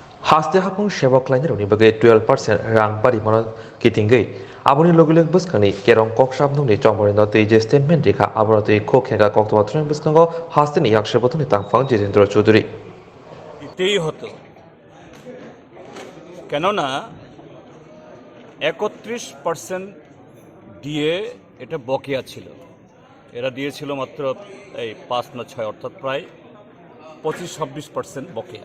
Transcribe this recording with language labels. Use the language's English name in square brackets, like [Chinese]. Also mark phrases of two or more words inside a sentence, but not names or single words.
[Kok Borok] Haste hapung shebok lainir uni bagai 12% rang bari mono kitinggai. Aboni logilek buskani kerong kok sabnung ni chomori no tei je statement dikha aboro tei kok hega kok to batren buskango haste ni yak shebotoni tangfang Jitendra Choudhury. [Bangla] দিতেই হতো, কেননা 31% দিয়ে এটা বকেয়া ছিল। এরা দিয়েছিল মাত্র এই 5 না 6, অর্থাৎ প্রায় 25-26% বকেয়া।